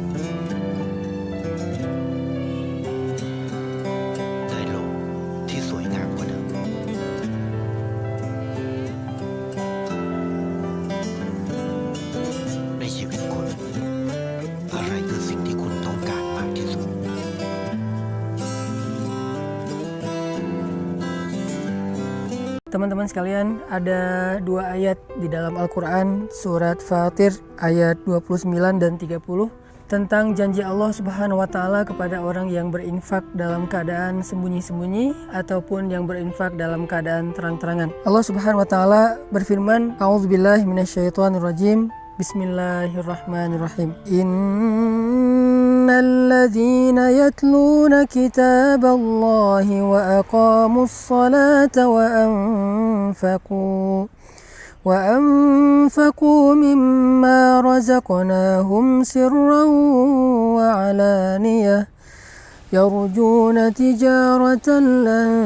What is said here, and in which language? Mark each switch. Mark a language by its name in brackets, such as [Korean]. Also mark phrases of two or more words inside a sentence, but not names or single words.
[Thai] ได้โลกที่สวยงามกว่าเดิมในชีวิตคุณอะไรคือสิ่งที่คุณต้องการมากที่สุด [Indonesian] Teman-teman sekalian, ada dua ayat di dalam Al-Quran, surat Fatir ayat 29 dan 30 tentang janji [Arabic] الله سبحانه وتعالى [Indonesian] kepada orang yang berinfak dalam keadaan sembunyi-sembunyi ataupun yang berinfak dalam keadaan terang-terangan. [Arabic] الله سبحانه وتعالى berfirman, أعوذ بالله من الشيطان الرجيم، بسم الله الرحمن الرحيم. إن الذين يتلون كتاب الله وأقاموا الصلاة وأنفقوا مما رزقناهم سرا وعلانية يرجون تجارة لن